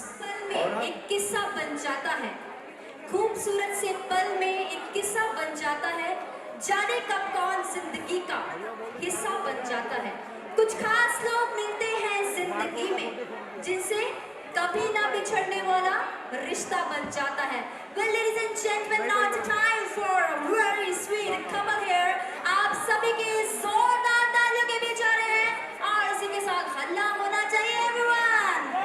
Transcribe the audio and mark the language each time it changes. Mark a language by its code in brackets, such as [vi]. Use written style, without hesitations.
[hi] पल में एक किस्सा बन जाता है, खूबसूरत से पल में एक किस्सा बन जाता है, जाने कब कौन जिंदगी का हिस्सा बन जाता है। कुछ खास लोग मिलते हैं जिंदगी में, जिनसे कभी ना बिछड़ने वाला रिश्ता बन जाता है। [en] Well, ladies and gentlemen, now it's time for a very sweet couple here. [hi] आप सभी के जोरदार तालियों के बीच आ रहे हैं और इसी के साथ हल्ला होना चाहिए everyone.